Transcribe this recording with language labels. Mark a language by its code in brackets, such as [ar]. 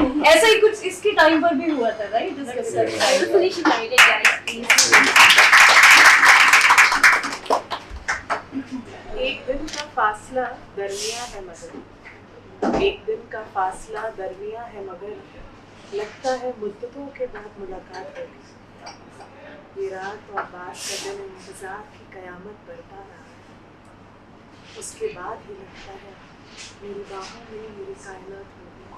[hi] ऐसा ही कुछ इसके टाइम पर भी हुआ था, right? [en] Beautifully she narrated, guys. Please. [hi] एक दिन का फासला दरमिया है मगर, एक दिन का फासला दरमिया है मगर, लगता है मुद्दतों के बाद मुलाकात होगी। ये रात और बात का दिन इंतजार की कयामत बरपा रहा है, उसके बाद ही लगता है मेरी बाहों में मेरी कायनात होगी।